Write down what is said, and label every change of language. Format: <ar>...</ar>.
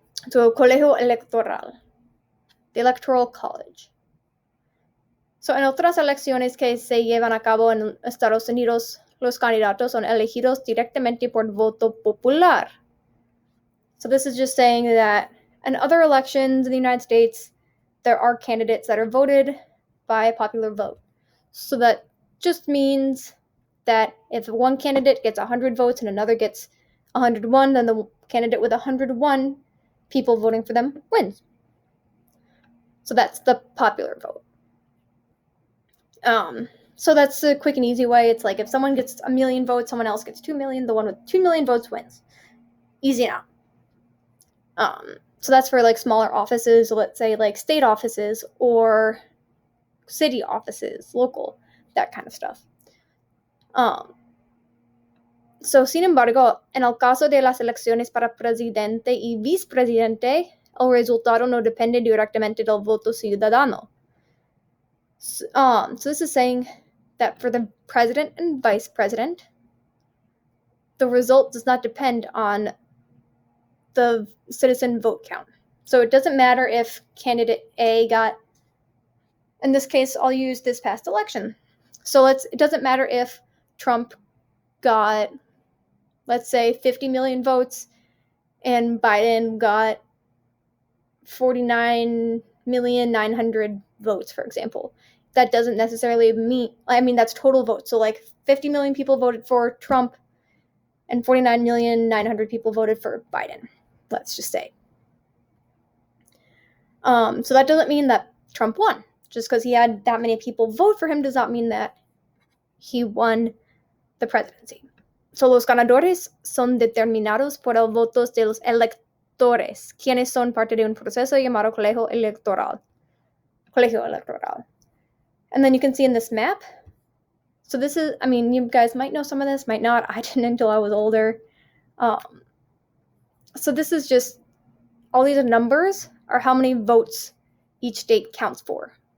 <en>So,</en> <es>colegio electoral,</es> <en>the electoral college.</en> <es>So, en otras elecciones que se llevan a cabo en Estados Unidos, los candidatos son elegidos directamente por voto popular.</es> <en>So this is just saying that in other elections in the United States, there are candidates that are voted by a popular vote. So that just means that if one candidate gets 100 votes and another gets 101, then the candidate with 101 people voting for them wins. So that's the popular vote. So that's a quick and easy way. It's like if someone gets 1 million votes, someone else gets 2 million, the one with 2 million votes wins. Easy enough. So that's for like smaller offices, let's say like state offices or city offices, local, that kind of stuff.</en> <es>So, sin embargo, en el caso de las elecciones para presidente y vicepresidente, el resultado no depende directamente del voto ciudadano.</es> <en>So this is saying that for the president and vice president, the result does not depend on the citizen vote count. So it doesn't matter if candidate A got, in this case, I'll use this past election. So it doesn't matter if Trump got, let's say, 50 million votes and Biden got 49,900,000 votes, for example. That doesn't necessarily mean, that's total votes. So like 50 million people voted for Trump and 49,900,000 people voted for Biden, let's just say. So that doesn't mean that Trump won. Just because he had that many people vote for him does not mean that he won the presidency.</en> <es>So los ganadores son determinados por el votos de los electores, quienes son parte de un proceso llamado colegio electoral.</es> <en>And then you can see in this map, so this is, you guys might know some of this, might not. I didn't until I was older. So this is just, all these numbers are how many votes each state counts for.</en>